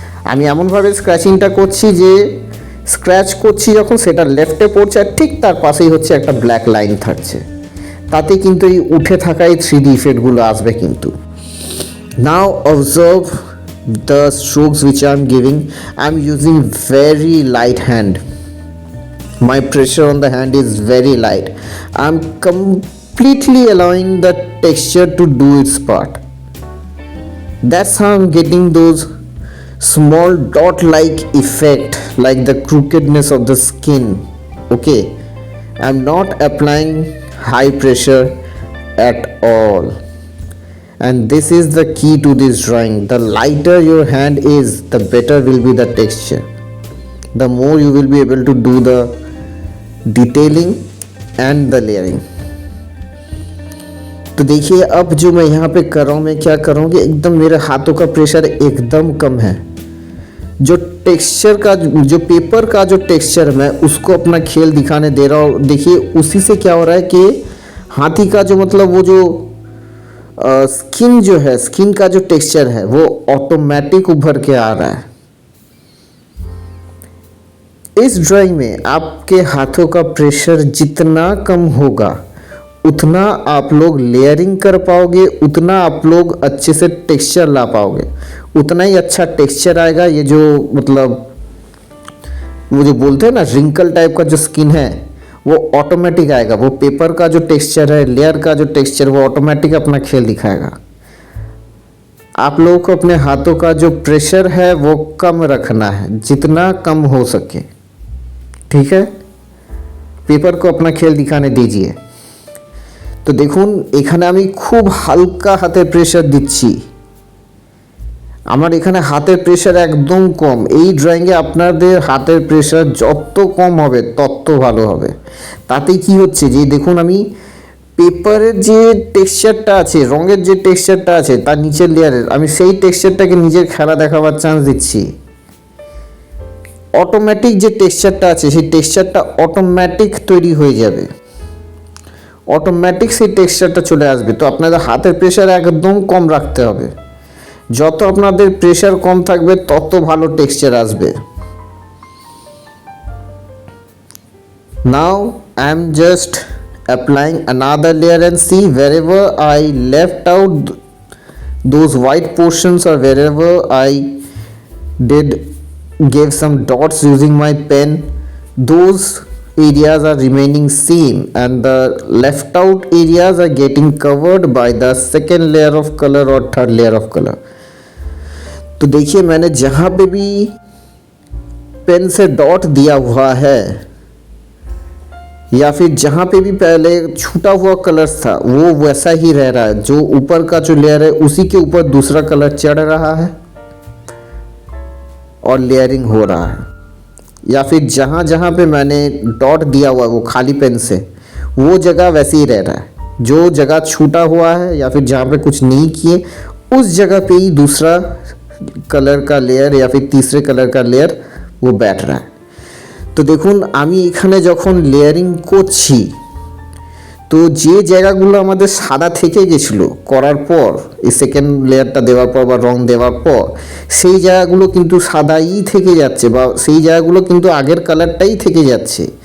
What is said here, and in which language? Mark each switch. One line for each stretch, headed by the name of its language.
Bangla: আমি এমনভাবে স্ক্র্যাচিংটা করছি যে স্ক্র্যাচ করছি যখন সেটা লেফটে পড়ছে আর ঠিক তার পাশেই হচ্ছে একটা ব্ল্যাক লাইন থাকছে, তাতে কিন্তু এই উঠে থাকা এই 3D ইফেক্টগুলো আসবে কিন্তু।
English: Now observe the strokes which I am giving. I am using very light hand. My pressure on the hand is very light. I am completely allowing the texture to do its part. That's how I am getting those small dot like effect, like the crookedness of the skin. Okay, I am not applying high pressure at all, and this is the key to this drawing. The lighter your hand is, the better will be the texture, the more you will be able to do the detailing and the layering.
Hindi: तो देखिए अब जो मैं यहाँ पे कर रहा हूँ, मैं क्या कर रहा हूँ कि एकदम मेरे हाथों का प्रेशर एकदम कम है। जो टेक्सचर का, जो पेपर का जो टेक्सचर मैं उसको अपना खेल दिखाने दे रहा हूँ। देखिए उसी से क्या हो रहा है कि हाथी का जो मतलब वो जो स्किन जो है, स्किन का जो टेक्सचर है वो ऑटोमेटिक उभर के आ रहा है। इस ड्राइंग में आपके हाथों का प्रेशर जितना कम होगा उतना आप लोग लेयरिंग कर पाओगे, उतना आप लोग अच्छे से टेक्सचर ला पाओगे, उतना ही अच्छा टेक्सचर आएगा। ये जो मतलब वो जो बोलते हैं ना रिंकल टाइप का जो स्किन है वो ऑटोमेटिक आएगा। वो पेपर का जो टेक्सचर है, लेयर का जो टेक्सचर, वो ऑटोमेटिक अपना खेल दिखाएगा। आप लोगों को अपने हाथों का जो प्रेशर है वो कम रखना है, जितना कम हो सके, ठीक है। पेपर को अपना खेल दिखाने दीजिए।
Bangla: তো দেখুন এখানে আমি খুব হালকা হাতে প্রেশার দিচ্ছি, আমার এখানে হাতের প্রেশার একদম কম। এই ড্রয়িংয়ে আপনাদের হাতের প্রেশার যত কম হবে তত ভালো হবে। তাতেই কি হচ্ছে যে দেখুন আমি পেপারের যে টেক্সচারটা আছে, রঙের যে টেক্সচারটা আছে তার নিচের লেয়ারের, আমি সেই টেক্সচারটাকে নিজের খেলা দেখাবার চান্স দিচ্ছি। অটোমেটিক যে টেক্সচারটা আছে সেই টেক্সচারটা অটোমেটিক তৈরি হয়ে যাবে, অটোমেটিক সেই টেক্সচারটা চলে আসবে। তো আপনাদের হাতের প্রেশার একদম কম রাখতে হবে। যত আপনাদের প্রেশার কম থাকবে তত ভালো টেক্সচার আসবে।
English: Now I am just applying another layer and see wherever I left out those white portions or wherever I did gave some dots using my pen, those areas are remaining same and the left out areas are getting covered by the second layer of color or third layer of color.
Hindi: तो देखिए मैंने जहाँ पे भी pen से dot दिया हुआ है या फिर जहाँ पे भी पहले छूटा हुआ कलर था वो वैसा ही रह रहा है। जो ऊपर का जो लेयर है उसी के ऊपर दूसरा कलर चढ़ रहा है और लेयरिंग हो रहा है। या फिर जहाँ जहाँ पे मैंने डॉट दिया हुआ है वो खाली पेन से, वो जगह वैसे ही रह रहा है। जो जगह छूटा हुआ है या फिर जहाँ पे कुछ नहीं किए उस जगह पे ही दूसरा कलर का लेयर या फिर तीसरे कलर का लेयर वो बैठ रहा है।
Bangla: তো দেখুন আমি এখানে যখন লেয়ারিং করছি তো যে জায়গাগুলো আমাদের সাদা থেকে গেছিলো করার পর, এই সেকেন্ড লেয়ারটা দেওয়ার পর বা রং দেওয়ার পর সেই জায়গাগুলো কিন্তু সাদাই থেকে যাচ্ছে বা সেই জায়গাগুলো কিন্তু আগের কালারটাই থেকে যাচ্ছে।